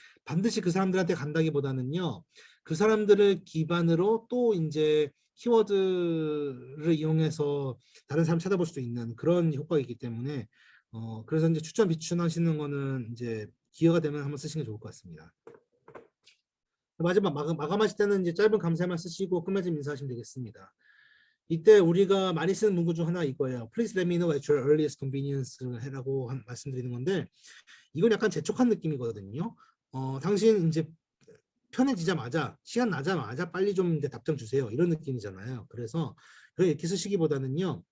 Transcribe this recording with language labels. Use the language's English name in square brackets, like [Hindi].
[Korean] 반드시 그 사람들한테 간다기보다는요. 그 사람들을 기반으로 또 이제 키워드를 이용해서 다른 사람 찾아볼 수도 있는 그런 효과가 있기 때문에 그래서 이제 추천 비추천하시는 거는 이제 기회가 되면 한번 쓰시는 게 좋을 것 같습니다. 마지막 마감하실 때는 이제 짧은 감사만 쓰시고 끝맺음 인사하시면 되겠습니다. 이때 우리가 많이 쓰는 문구 중 하나 이거예요. [English] Please let me know at your earliest convenience라고 [Korean] 말씀드리는 건데 이건 약간 재촉한 느낌이거든요. 당신 이제 편해지자마자 시간 나자마자 빨리 좀 이제 답장 주세요. 이런 느낌이잖아요. 그래서 이렇게 쓰시기보다는요.